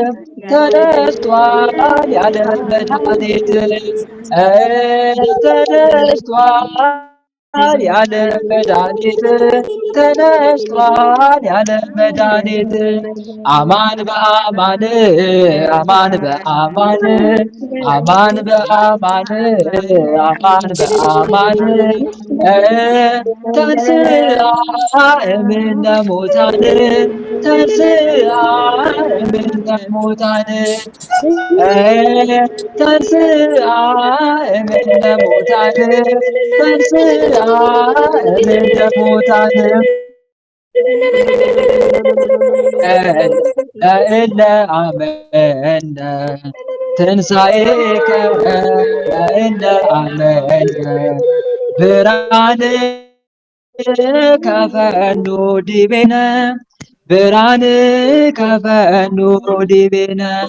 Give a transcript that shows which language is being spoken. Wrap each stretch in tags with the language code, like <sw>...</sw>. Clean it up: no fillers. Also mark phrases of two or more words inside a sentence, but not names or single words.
<am>ተነስቷል ያለ መድኃኒት ተነስቷል ያለ መድኃኒት ተነስቷል ያለ መድኃኒት</am> <gez>አማን በአማን አማን በአማን አማን በአማን አማን በአማን ተንሥአ እምነ ሙታን ተንሥአ እምነ ሙታን ተንሥአ እምነ ሙታን ተንሥአ እምነ ሙታን ለእለ አመነ ትንሣኤከ ለእለ አመነ ብርሃን ከፈኑ ዲቤነ ብርሃን ከፈኑ ዲቤነ</gez>